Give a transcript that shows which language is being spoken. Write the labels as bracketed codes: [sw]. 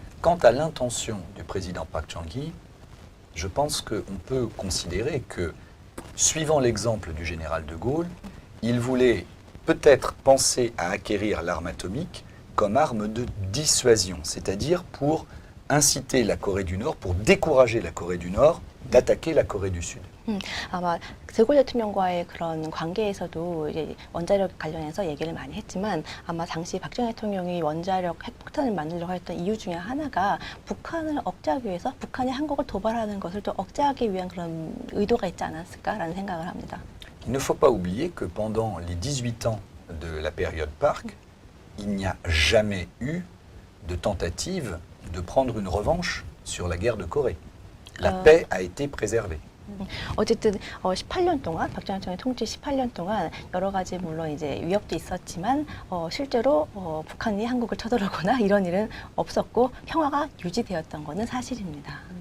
[fr] Quant à l'intention du président Park Chung-hee, je pense qu'on peut considérer que, suivant l'exemple du général de Gaulle, il voulait peut-être penser à acquérir l'arme atomique comme arme de dissuasion, c'est-à-dire pour inciter la Corée du Nord, pour décourager la Corée du Nord d'attaquer la Corée du Sud. [ko] 아마 드골 대통령과의 그런 관계에서도 이제 원자력 관련해서 얘기를 많이 했지만 아마 당시 박정희 대통령이 원자력 핵폭탄을 만들려고 했던 이유 중에 하나가 북한을 억제하기 위해서 북한이 한국을 도발하는 것을 또 억제하기 위한 그런 의도가 있지 않았을까라는 생각을 합니다. [fr] Il ne faut pas oublier que pendant les 18 ans de la période Park, il n'y a jamais eu de tentative de prendre une revanche sur la guerre de Corée. La paix a été préservée. [ko] 어쨌든 18년 동안 박정희 대통령 통치 18년 동안 여러 가지 물론 이제 위협도 있었지만 실제로 북한이 한국을 쳐들어오거나 이런 일은 없었고 평화가 유지되었던 것은 사실입니다.